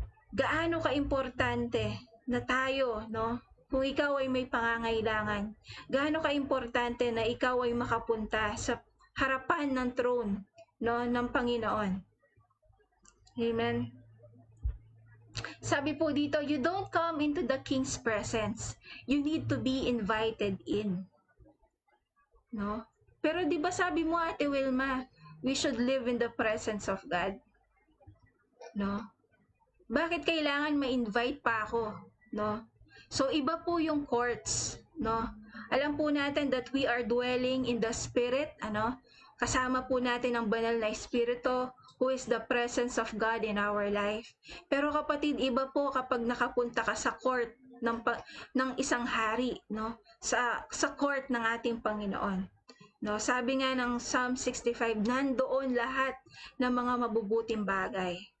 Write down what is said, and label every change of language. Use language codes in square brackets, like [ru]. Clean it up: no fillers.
[tl] Gaano ka-importante na tayo, kung ikaw ay may pangangailangan, gaano ka-importante na ikaw ay makapunta sa harapan ng throne, ng Panginoon. [en] Amen. [tl] Sabi po dito, [en] you don't come into the king's presence. You need to be invited in. [tl] Pero di ba sabi mo, [en] Ate Wilma, we should live in the presence of God. [tl] Bakit kailangan ma-invite pa ako? So iba po yung courts, Alam po natin [en] that we are dwelling in the Spirit, [tl] Kasama po natin ang banal na Espiritu, [en] who is the presence of God in our life. [tl] Pero kapatid, iba po kapag nakapunta ka sa court ng isang hari, sa court ng ating Panginoon. Sabi nga ng Psalm 65, nandoon lahat ng mga mabubuting bagay.